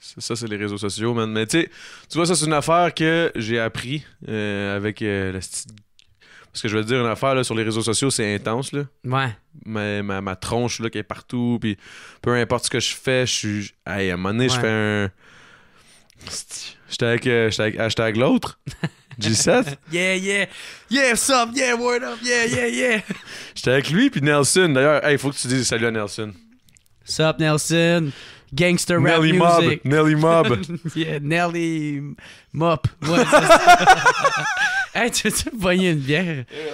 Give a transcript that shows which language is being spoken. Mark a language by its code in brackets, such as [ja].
[fr] Ça, c'est les réseaux sociaux, man. Mais tu sais, tu vois, ça, c'est une affaire que j'ai appris avec le style. Parce que je veux dire, une affaire là, sur les réseaux sociaux, c'est intense, là. Ouais. Ma tronche, là, qui est partout, puis peu importe ce que je fais, je suis... Hey, à un moment donné, je fais un... J'étais avec hashtag l'autre. G7. [en] Yeah, what's up, yeah, word up, yeah. [fr] J'étais avec lui, puis Nelson. D'ailleurs, il faut que tu dises salut à Nelson. [en] What's up, Nelson? Gangster rap music. Nelly Mob. Yeah, Nelly Mop. [fr] Ouais, hey, tu veux-tu me voyer une bière?